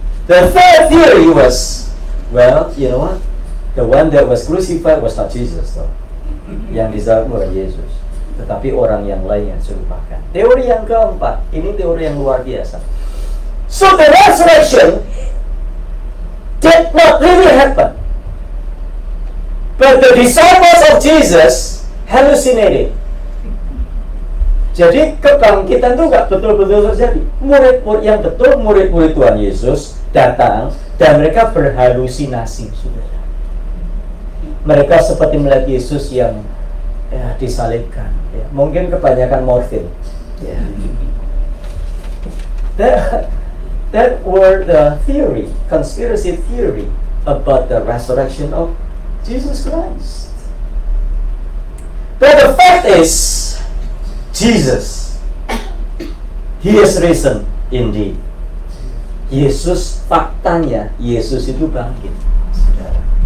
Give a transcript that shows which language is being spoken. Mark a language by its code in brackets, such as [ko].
[en] The third theory was, well, you know what? The one that was crucified was not Jesus, though. [id] Yang disalib bukan Yesus, tetapi orang yang lain yang serupakan. Teori yang keempat, ini teori yang luar biasa. [en] So the resurrection did not really happen. But the disciples of Jesus hallucinated. [id] Jadi kebangkitan itu nggak betul-betul terjadi. Murid-murid yang betul, murid-murid Tuhan Yesus datang dan mereka berhalusinasi, saudara. Mereka seperti melihat Yesus yang disalibkan. Ya. Mungkin kebanyakan morfin. Ya. [en] That were the theory, conspiracy theory about the resurrection of Jesus Christ. But the fact is, Jesus, He is risen indeed. [id] Yesus, faktanya Yesus itu bangkit, saudara.